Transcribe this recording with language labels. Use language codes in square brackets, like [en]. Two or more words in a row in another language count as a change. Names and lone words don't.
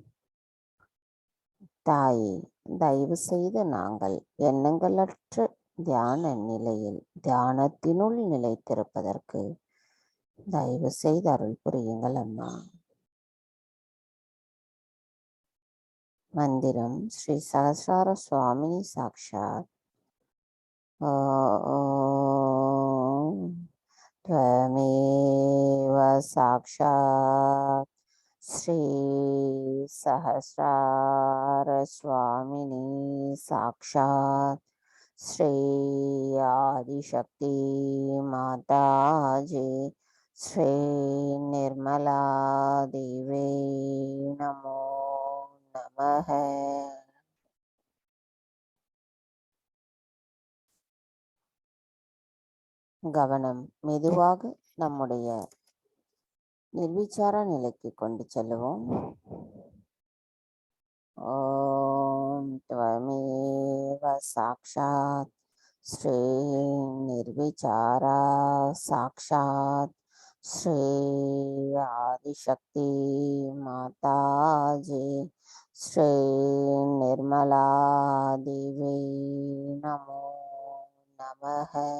[ta] தாயே, தயவு செய்து நாங்கள் எண்ணங்களற்ற தியான நிலையில் தியானத்தினுள் நிலைத்திருப்பதற்கு தயவு செய்து அருள் புரியுங்கள் அம்மா. [sa] मन्त्रम् श्री सहस्रार स्वामिनी साक्षात्. त्वमेव साक्षात् श्री सहस्रार स्वामिनी साक्षात् श्री आदिशक्ति माताजी श्री निर्मला देवी नमो नमः. [ta] கவனம் மெதுவாக நம்முடைய நிர்விச்சார நிலைக்கு கொண்டு செல்லுவோம். [sa] ॐ त्वमेव साक्षात् श्री निर्विचारा साक्षात् श्री आदिशक्ति माताजी श्री निर्मला देवी नमो नमः.